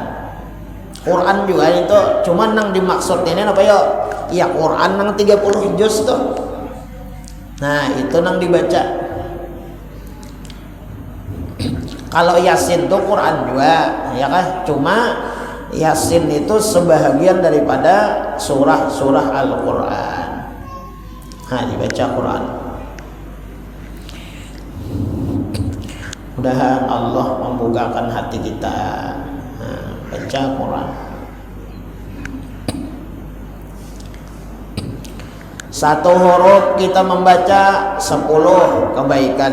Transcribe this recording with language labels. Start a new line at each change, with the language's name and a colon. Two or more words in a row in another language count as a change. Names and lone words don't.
Indonesian: Quran juga itu cuma nang dimaksud ini apa ya? Ya Quran nang 30 juz tuh. Nah, itu nang dibaca. Kalau Yasin tuh Quran juga, ya kan? Cuma Yasin itu sebahagian daripada surah-surah Al-Quran. Nah, dibaca Quran. Mudah-mudahan Allah membukakan hati kita. Nah, baca Quran. Satu huruf kita membaca 10 kebaikan.